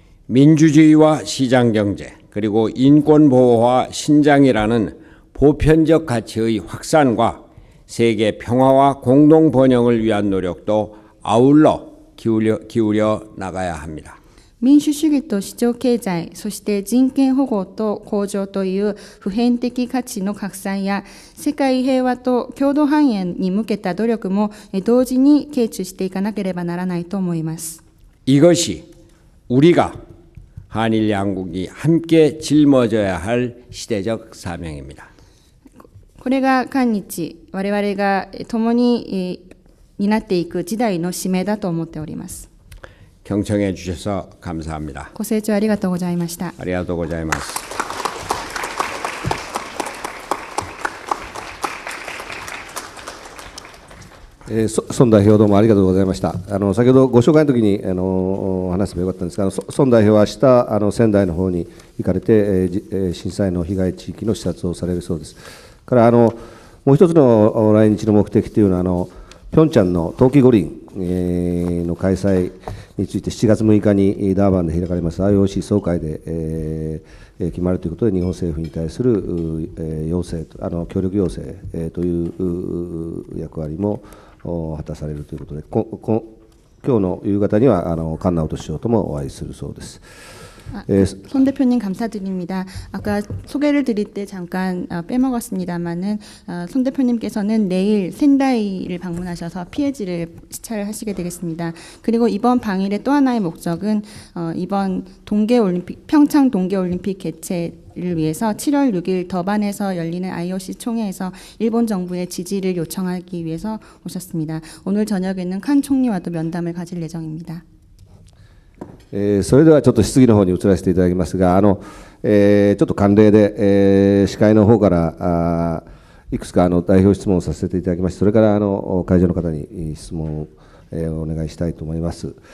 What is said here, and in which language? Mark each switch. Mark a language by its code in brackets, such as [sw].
[ko] 민주주의와 시장경제 그리고 인권보호와 신장이라는 보편적 가치의 확산과 세계 평화와 공동번영을 위한 노력도 아울러 기울여 나가야 합니다. [ja] 民主主義と市場経済、そして人権保護と向上という普遍的価値の拡散や世界平和と共同繁栄に向けた努力も同時に傾注していかなければならないと思います。 [ko] 이것이 우리가 한일 양국이 함께 짊어져야 할 시대적 사명입니다. [ja] これが韓日、我々が共に担っていく時代の使命だと思っております。 [ko] 경청해 주셔서 감사합니다. [ja] ご清聴ありがとうございました。ありがとうございます。孫代表どうもありがとうございました。先ほどご紹介の時に話せばよかったんですが、孫代表は明日仙台の方に行かれて、震災の被害地域の視察をされるそうです。からもう一つの来日の目的というのは平昌の冬季五輪の開催について7月6日にダーバンで開かれます IOC 総会で決まるということで、日本政府に対する要請協力要請という役割も果たされるということで、今日の夕方には菅直人首相ともお会いするそうです。 [ko] 손 대표님 감사드립니다. 아까 소개를 드릴 때 잠깐 빼먹었습니다만은 손 대표님께서는 내일 센다이를 방문하셔서 피해지를 시찰을 하시게 되겠습니다. 그리고 이번 방일의 또 하나의 목적은 이번 평창 동계올림픽 개최를 위해서 7월 6일 더반에서 열리는 IOC 총회에서 일본 정부의 지지를 요청하기 위해서 오셨습니다. 오늘 저녁에는 칸 총리와도 면담을 가질 예정입니다. [ja] それではちょっと質疑の方に移らせていただきますが、ちょっと慣例で、司会の方からいくつか代表質問をさせていただきまして、それから会場の方に質問を、お願いしたいと思います。